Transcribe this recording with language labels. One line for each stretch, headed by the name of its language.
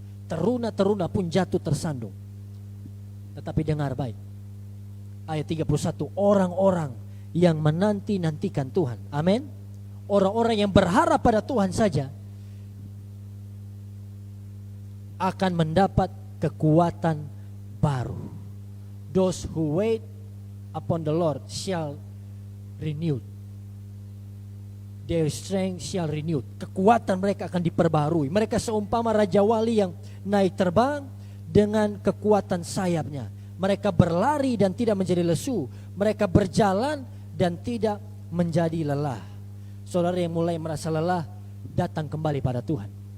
Indonesian: Teruna-teruna pun jatuh tersandung. Tetapi dengar baik, ayat 31, orang-orang yang menanti-nantikan Tuhan, amin. Orang-orang yang berharap pada Tuhan saja akan mendapat kekuatan baru.
English: Those who wait upon the Lord shall renewed. Their strength shall renewed.
Indonesian: Kekuatan mereka akan diperbarui. Mereka seumpama raja wali yang naik terbang dengan kekuatan sayapnya. Mereka berlari dan tidak menjadi lesu. Mereka berjalan dan tidak menjadi lelah. Saudara yang mulai merasa lelah, datang kembali pada Tuhan.